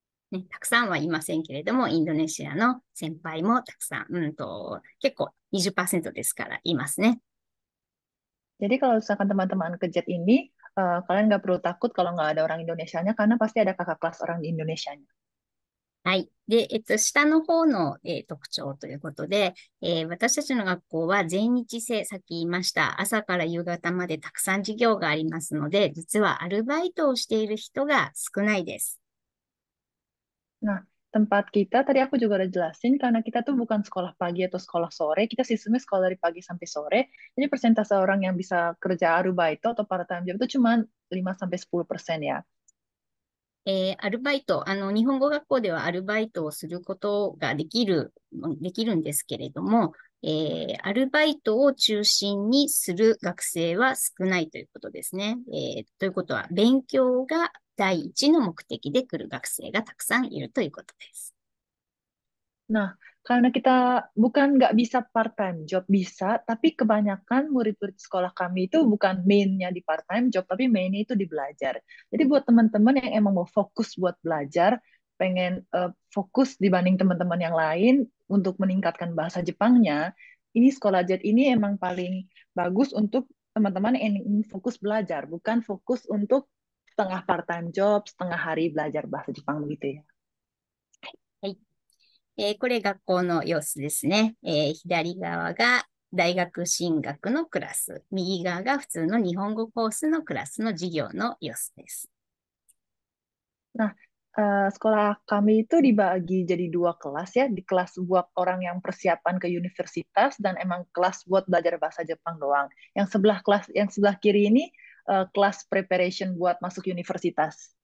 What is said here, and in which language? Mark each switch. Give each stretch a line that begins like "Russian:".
Japanese: ね、たくさんはいませんけれども、インドネシアの先輩もたくさん、結構20%ですからいますね。
Indonesian: Jadi kalau misalkan teman-teman ke JET ini, kalian nggak perlu takut kalau nggak ada orang Indonesianya, karena pasti ada kakak kelas orang Indonesianya.
Japanese: はい。で、下の方の、特徴ということで、私たちの学校は全日制、さっき言いました。朝から夕方までたくさん授業がありますので、実はアルバイトをしている人が少ないです。
Indonesian: Nah, tempat kita tadi aku juga udah jelasin karena kita tuh bukan sekolah pagi atau sekolah sore, kita sistemnya sekolah dari pagi sampai sore. Jadi persentase orang yang bisa kerja arubaito atau part-time job itu cuma 5-10% ya.
Japanese: アルバイト、日本語学校ではアルバイトをすることができるんですけれども、アルバイトを中心にする学生は少ないということですね。ということは、勉強が第一の目的で来る学生がたくさんいるということです。
Indonesian: Nah, karena kita bukan nggak bisa part-time job, bisa, tapi kebanyakan murid-murid sekolah kami itu bukan mainnya di part-time job, tapi mainnya itu di belajar. Jadi buat teman-teman yang emang mau fokus buat belajar, pengen fokus dibanding teman-teman yang lain untuk meningkatkan bahasa Jepangnya, ini sekolah JET ini emang paling bagus untuk teman-teman yang ingin fokus belajar, bukan fokus untuk setengah part-time job, setengah hari belajar bahasa Jepang begitu ya.
Japanese: はい。これ学校の様子ですね。左側が大学進学のクラス。右側が普通の日本語コースのクラスの授業の様子です。
Indonesian: Nah, sekolah kami itu dibagi jadi dua kelas ya, di kelas buat orang yang persiapan ke universitas dan emang kelas buat belajar bahasa Jepang doang. Yang sebelah kiri ini kelas preparation buat masuk universitas.